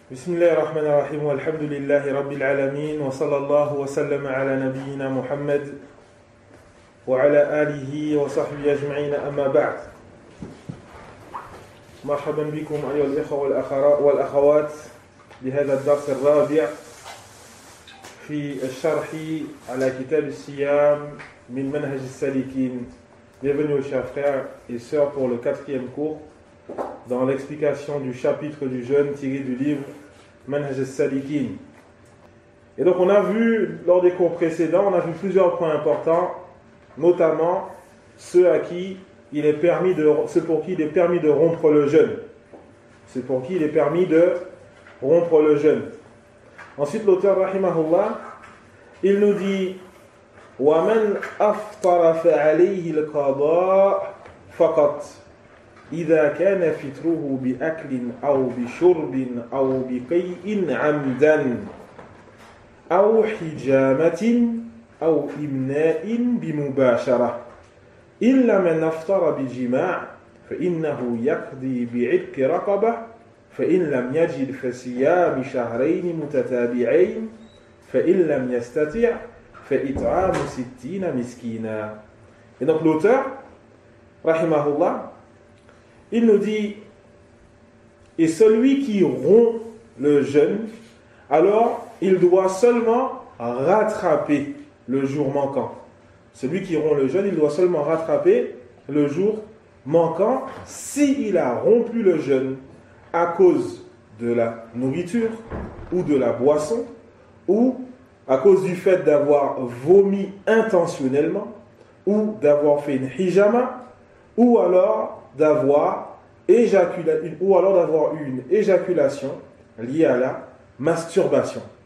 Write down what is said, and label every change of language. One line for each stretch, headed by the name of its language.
Arabic: بسم الله الرحمن الرحيم والحمد لله رب العالمين وصلى الله وسلم على نبينا محمد وعلى آله وصحبه أجمعين أما بعد مرحبا بكم أيها الإخوة والأخوات بهذا الدرس الرابع في الشرح على كتاب الصيام من منهج السالكين.
French: Bienvenue chers frères et sœurs pour le quatrième cours dans l'explication du chapitre du jeûne tiré du livre Manhaj al-Salikin. Et donc on a vu, lors des cours précédents, on a vu plusieurs points importants, notamment ceux pour qui il est permis de rompre le jeûne. C'est pour qui il est permis de rompre le jeûne. Ensuite l'auteur rahimahullah, il nous dit
Arabic: وَمَنْ أَفْطَرَ فَعَلَيْهِ الْقَضَاء فَقَطْ إذا كان فطره بأكل أو بشرب أو بقيء عمدا أو حجامة أو إمناء بمباشرة إلا من أفطر بجماع فإنه يقضي بعتق رقبة فإن لم يجد فصيام شهرين متتابعين فإن لم يستطع فإطعام 60 مسكينا.
French: Et donc l'auteur rahimahullah, il nous dit, et celui qui rompt le jeûne, alors il doit seulement rattraper le jour manquant. Celui qui rompt le jeûne, il doit seulement rattraper le jour manquant s'il a rompu le jeûne à cause de la nourriture ou de la boisson ou à cause du fait d'avoir vomi intentionnellement ou d'avoir fait une hijama ou alors d'avoir eu une éjaculation liée à la masturbation.